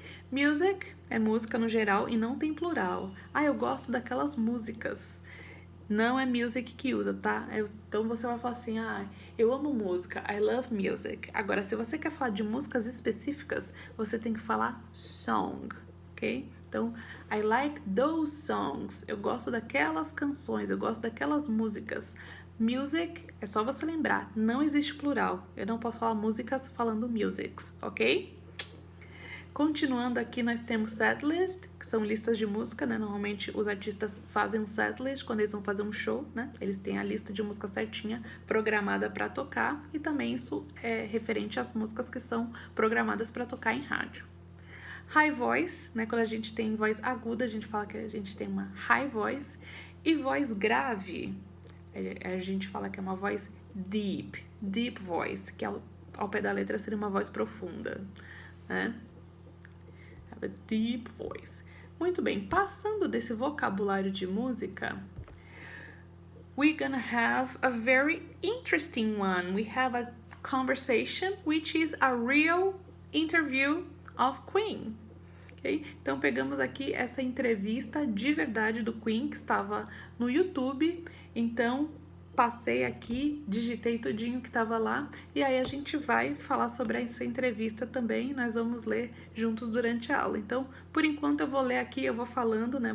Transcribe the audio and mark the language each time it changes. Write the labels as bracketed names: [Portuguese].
[Portuguese] Music é música no geral e não tem plural. Eu gosto daquelas músicas. Não é music que usa, tá? Então você vai falar assim, eu amo música, [English] I love music. [Portuguese] Agora, se você quer falar de músicas específicas, você tem que falar song, ok? [English] Então, I like those songs. [Portuguese] Eu gosto daquelas canções, eu gosto daquelas músicas. Music, é só você lembrar, não existe plural. Eu não posso falar músicas falando musics, ok? Continuando aqui, nós temos setlist, que são listas de música, né? Normalmente os artistas fazem um setlist quando eles vão fazer um show, né? Eles têm a lista de música certinha, programada para tocar, e também isso é referente às músicas que são programadas para tocar em rádio. High voice, né? Quando a gente tem voz aguda, a gente fala que a gente tem uma high voice. E voz grave, a gente fala que é uma voz deep voice, que ao pé da letra seria uma voz profunda, né? [English] Have a deep voice. [Portuguese] Muito bem, passando desse vocabulário de música, [English] we're gonna have a very interesting one. We have a conversation, which is a real interview of Queen. Okay? [Portuguese] Então pegamos aqui essa entrevista de verdade do Queen que estava no YouTube. Então passei aqui, digitei tudinho que estava lá e aí a gente vai falar sobre essa entrevista também. Nós vamos ler juntos durante a aula. Então, por enquanto eu vou ler aqui, eu vou falando, né?